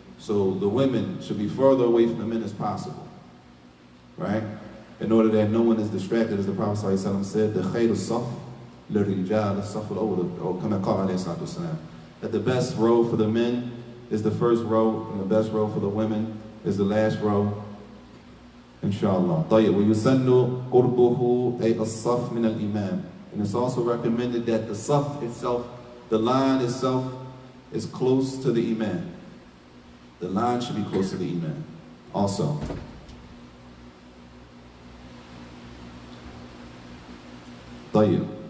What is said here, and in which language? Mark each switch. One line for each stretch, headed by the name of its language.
English: So the women should be further away from the men as possible. Right? In order that no one is distracted, as the Prophet ﷺ said, the
Arabic: khayr as-saf lirijal as-saf al-awwal,
English: or
Arabic: kama qala alayhi salatu wasalam,
English: that the best row for the men is the first row, and the best row for the women is the last row.
Arabic: Inshallah. طيب. ويسن قربه أي الصف من الإمام.
English: And it's also recommended that the saf itself, the line itself, is close to the imam. The line should be close to the imam. Also.
Arabic: طيب.